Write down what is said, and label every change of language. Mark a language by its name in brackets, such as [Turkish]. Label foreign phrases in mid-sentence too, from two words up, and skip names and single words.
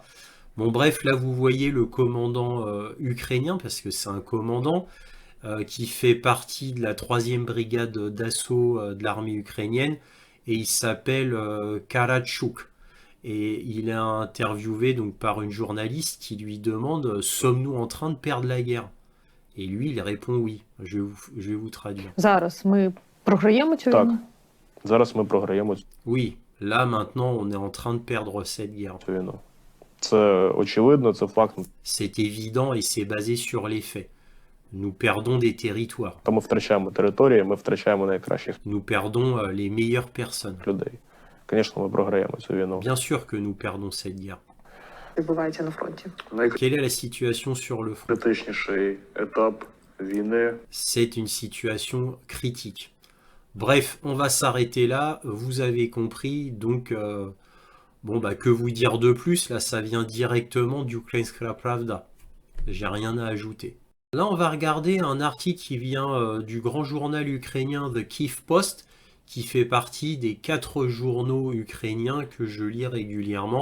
[French] Bon bref, là vous voyez le commandant ukrainien, parce que c'est un commandant qui fait partie de la 3e brigade d'assaut de l'armée ukrainienne, et il s'appelle Karachuk. Et il est interviewé donc par une journaliste qui lui demande: sommes-nous en train de perdre la guerre? Et lui, il répond oui. Je vais vous traduire. [Ukrainian] Зараз ми програємо цю Так. війну? Зараз ми програємо [French] Oui, là maintenant, on est en train de perdre cette guerre. [Ukrainian] цю війну. Це очевидно, це факт. [French] C'est évident et c'est basé sur les faits. Nous perdons des territoires. [Ukrainian] Та ми втрачаємо території, ми втрачаємо найкращих [French] Nous perdons les meilleures personnes. [Ukrainian] людей. Звісно, ми програємо цю війну. [French] Bien sûr que nous perdons cette guerre. [Ukrainian] Відбувається на фронті. [French] Quelle est la situation sur le front? [Ukrainian] Найкритичніший етап війни. [French] C'est une situation critique. Bref, on va s'arrêter là. Vous avez compris. Donc, bon, bah, que vous dire de plus? Là, ça vient directement d'Ukrainska Pravda. J'ai rien à ajouter. Là, on va regarder un article qui vient du grand journal ukrainien The Kyiv Post, qui fait partie des 4 journaux ukrainiens que je lis régulièrement.